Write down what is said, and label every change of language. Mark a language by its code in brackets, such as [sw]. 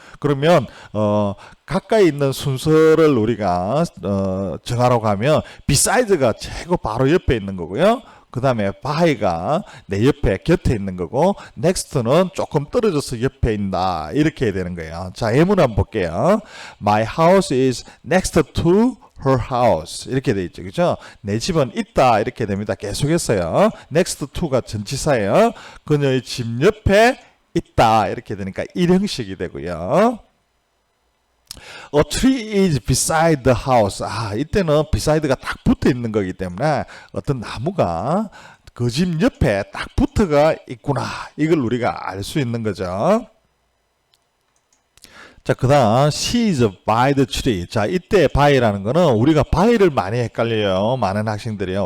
[ko] 그러면 가까이 있는 순서를 우리가 정하라고 하면 beside가 최고 바로 옆에 있는 거고요. 그 다음에 by가 내 옆에 곁에 있는 거고 next는 조금 떨어져서 옆에 있다. 이렇게 해야 되는 거예요. 자, 예문 한번 볼게요. [en] My house is next to her house [ko] 이렇게 돼 있죠. 그죠? 내 집은 있다 이렇게 됩니다. 계속했어요. next to가 전치사예요. 그녀의 집 옆에 있다 이렇게 되니까 일형식이 되고요. [en] A tree is beside the house. [ko] 이때는 beside가 딱 붙어 있는 거기 때문에 어떤 나무가 그 집 옆에 딱 붙어가 있구나. 이걸 우리가 알 수 있는 거죠. 자, 그 다음 [en] she is by the tree. [ko] 자, 이때 by라는 거는 우리가 by를 많이 헷갈려요. 많은 학생들이요.